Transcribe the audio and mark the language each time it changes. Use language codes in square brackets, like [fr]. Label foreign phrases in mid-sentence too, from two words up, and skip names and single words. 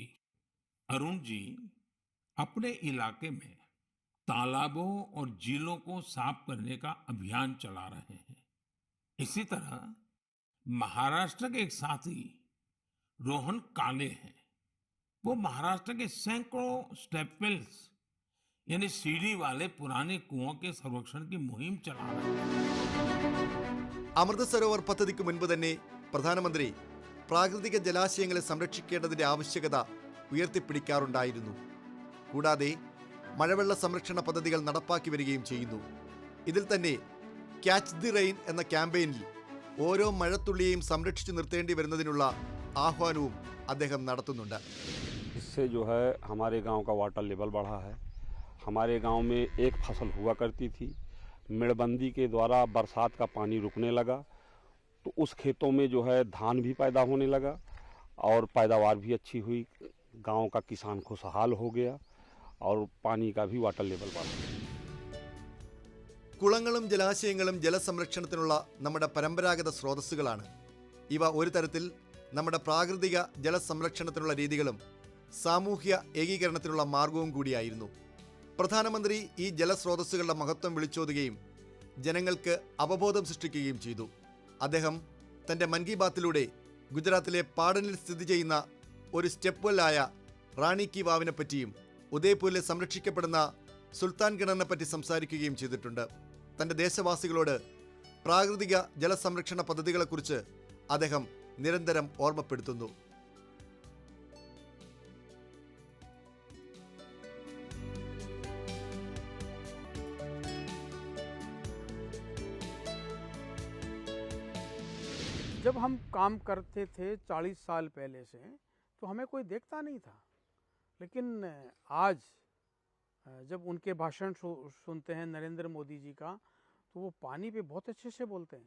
[hi] अरुण जी अपने इलाके में तालाबों और झीलों को साफ करने का अभियान चला रहे हैं. इसी तरह महाराष्ट्र के एक साथी रोहन काले हैं. वो महाराष्ट्र के सैकड़ों स्टेपवेल्स यानी सीढ़ी वाले पुराने कुओं के संरक्षण की मुहिम चला रहे हैं. [ml] അമൃത് സരോവർ പദ്ധതിക്ക് മുൻപ് തന്നെ പ്രധാനമന്ത്രി പ്രാകൃതിക ജലാശയങ്ങളെ സംരക്ഷിക്കേണ്ടതിന്റെ ആവശ്യകത ഉയർത്തിപ്പിടിക്കാറുണ്ടായിരുന്നു. കൂടാതെ മഴവെള്ള സംരക്ഷണ പദ്ധതികൾ നടപ്പാക്കി വരികയും ചെയ്യുന്നു. ഇതിൽ തന്നെ ക്യാച്ച് ദി റെയിൻ എന്ന ക്യാമ്പയിനിൽ ഓരോ മഴത്തുള്ളിയെയും സംരക്ഷിച്ചു നിർത്തേണ്ടി വരുന്നതിനുള്ള ആഹ്വാനവും അദ്ദേഹം നടത്തുന്നുണ്ട്. [hi] इससे जो है हमारे गांव का [en] water level [hi] बढ़ा है. हमारे गांव में एक फसल हुआ करती थी, मेड़बंदी के द्वारा बरसात का पानी रुकने लगा तो उस खेतों में जो है धान भी पैदा होने लगा और पैदावार भी अच्छी हुई. गांव का किसान खुशहाल हो गया और पानी का भी [en] water level [hi] बढ़ा. [ml] കുളങ്ങളും ജലാശയങ്ങളും ജലസംരക്ഷണത്തിനുള്ള നമ്മുടെ പരമ്പരാഗത സ്രോതസ്സുകളാണ്. ഇവ ഒരു തരത്തിൽ നമ്മുടെ പ്രാകൃതിക ജലസംരക്ഷണത്തിനുള്ള രീതികളും സാമൂഹ്യ ഏകീകരണത്തിനുള്ള മാർഗവും കൂടിയായിരുന്നു. പ്രധാനമന്ത്രി ഈ ജലസ്രോതസ്സുകളുടെ മഹത്വം വിളിച്ചോതുകയും ജനങ്ങൾക്ക് അവബോധം സൃഷ്ടിക്കുകയും ചെയ്തു. അദ്ദേഹം തൻ്റെ മൻ കി ബാത്തിലൂടെ ഗുജറാത്തിലെ പാടനിൽ സ്ഥിതി ചെയ്യുന്ന ഒരു [en] step well [ml] റാണി കി വാവിനെ പറ്റിയും ഉദയ്പൂരിലെ സംരക്ഷിക്കപ്പെടുന്ന സുൽത്താൻ കിണറിനെ പറ്റി സംസാരിക്കുകയും ചെയ്തിട്ടുണ്ട്. തൻ്റെ ദേശവാസികളോട് പ്രാകൃതിക ജലസംരക്ഷണ പദ്ധതികളെക്കുറിച്ച് അദ്ദേഹം നിരന്തരം ഓർമ്മപ്പെടുത്തുന്നു. [hi] जब हम काम करते थे 40 साल पहले से तो हमें कोई देखता नहीं था, लेकिन आज जब उनके भाषण सुनते हैं नरेंद्र मोदी जी का तो वो पानी पे बहुत अच्छे से बोलते हैं.